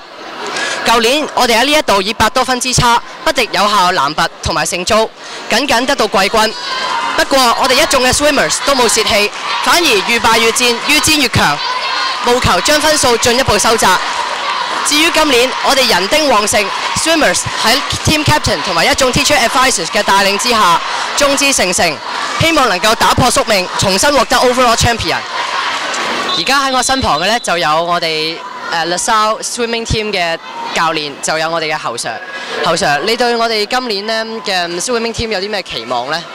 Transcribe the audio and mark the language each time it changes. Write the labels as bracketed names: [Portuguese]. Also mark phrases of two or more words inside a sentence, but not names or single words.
[Cantonese] 舊年我哋喺呢一度以8多分之差不敵有效男拔同埋聖租，僅得到季軍。不過我哋一眾嘅 swimmers 都冇泄氣，反而愈敗愈戰，愈戰越強，務求將分數進一步收窄。至於今年，我哋人丁旺盛 ，swimmers 喺 [English] team captain [Cantonese] 同埋一眾 [English] teacher advisors [Cantonese] 嘅帶領之下，眾志成城，希望能夠打破宿命，重新獲得 [English] overall champion。 [Cantonese] 而家喺我身旁嘅呢，就有我哋 LaSalle Swimming Team 嘅教練，就有我哋嘅侯 Sir。侯 Sir， 你對我哋今年呢嘅 Swimming Team 有啲咩期望呢？